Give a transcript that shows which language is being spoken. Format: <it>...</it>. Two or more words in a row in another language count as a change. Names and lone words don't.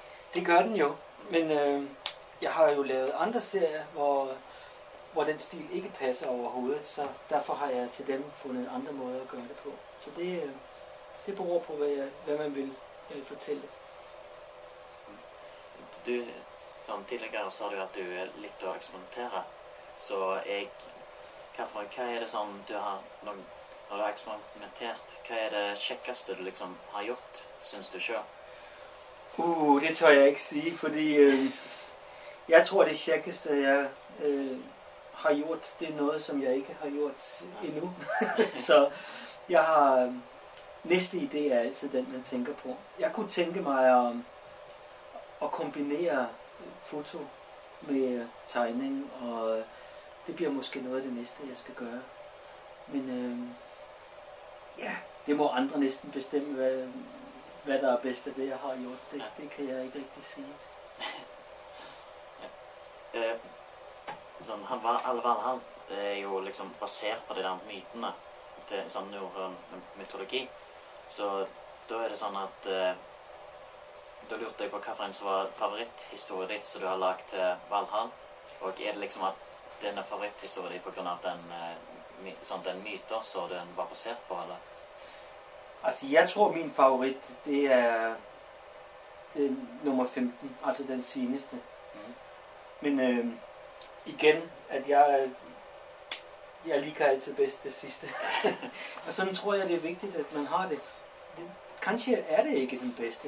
<da>Det gør den jo, men jeg har jo lavet andre serier, hvor den stil ikke passer overhovedet, så derfor har jeg til dem fundet andre måder at gøre det på. Så det beror på, hvad man vil fortælle.</da> <no>Du, som tidligere sa du at du likte å eksperimentere, så jeg Hva er det sånn du har, når du har eksperimentert, hva er det kjekkeste du liksom har gjort, synes du selv?</no> <da>Det tør jeg ikke sige, fordi jeg tror det kjekkeste jeg har gjort, det er noget som jeg ikke har gjort endnu. Så jeg har næste idé er altid den man tænker på. Jeg kunne tænke mig at kombinere foto med tegning, og det bliver måske noget af det næste jeg skal gøre. Men ja, det må andre næsten bestemme, hvad der er bedst af det jeg har gjort. Det kan jeg ikke rigtig sige.</da> <no>Sånn, Valhall er jo liksom basert på de der mytene til sånn norrøn mytologi. Så da er det sånn at da lurte jeg på hvilken som var favoritthistorien din som du har lagt til Valhall. Og er det liksom at denne favoritthistorien din på grunn av den myter som den var basert på, eller?</no> <da>Altså, jeg tror min favorit, det er nummer 15, altså den seneste. Men igen, at jeg liker altid bedst det sidste. Og sådan tror jeg, det er vigtigt, at man har det. Kanskje er det ikke den bedste.</da>